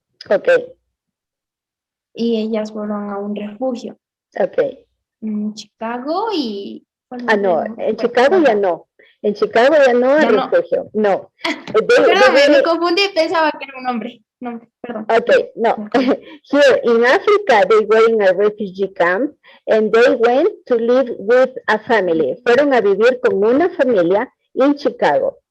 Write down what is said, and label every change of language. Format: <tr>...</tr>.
<en>Ok.</en> <es>Y ellas fueron a un refugio.</es> <en>Ok.</en> <es>En Chicago y... No, en Chicago ya no. En Chicago ya no el Ya no. refugio. No. Perdón, me confundí, pensaba que era un nombre. No, perdón.</es> <en>Okay, no. Here in Africa, they were in a refugee camp and they went to live with a family.</en> <es>Fueron a vivir con una familia en Chicago.</es>